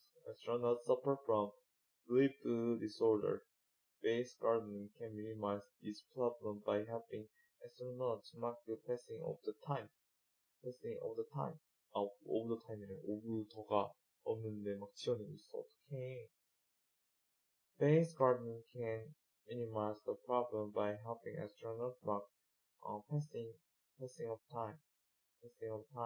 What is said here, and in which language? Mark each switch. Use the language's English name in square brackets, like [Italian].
[English] Astronauts suffer from sleep disorder. Space gardening can minimize this problem by helping astronauts mark the passing of the time. of the time [Korean] 이래. 오브더가 없는데 막 지어내고 있어. 어떡해. [English] Space gardening can minimize the problem by helping astronauts mark passing of time.